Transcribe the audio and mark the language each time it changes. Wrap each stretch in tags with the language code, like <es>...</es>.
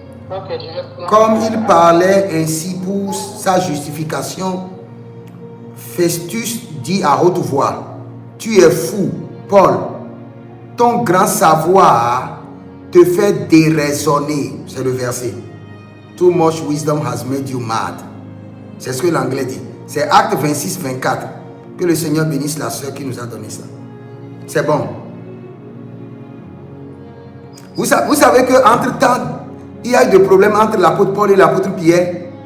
<fr>Ok, je vais prendre. Comme il parlait ainsi pour sa justification, Festus dit à haute voix, tu es fou, Paul, ton grand savoir te fait déraisonner. C'est le verset.</fr> <en>Too much wisdom has made you mad.</en> <fr>C'est ce que l'anglais dit. C'est Acte 26, 24. Que le Seigneur bénisse la sœur qui nous a donné ça. C'est bon. Vous savez qu'entre temps, il y a eu des problèmes entre l'apôtre Paul et l'apôtre Pierre.</fr>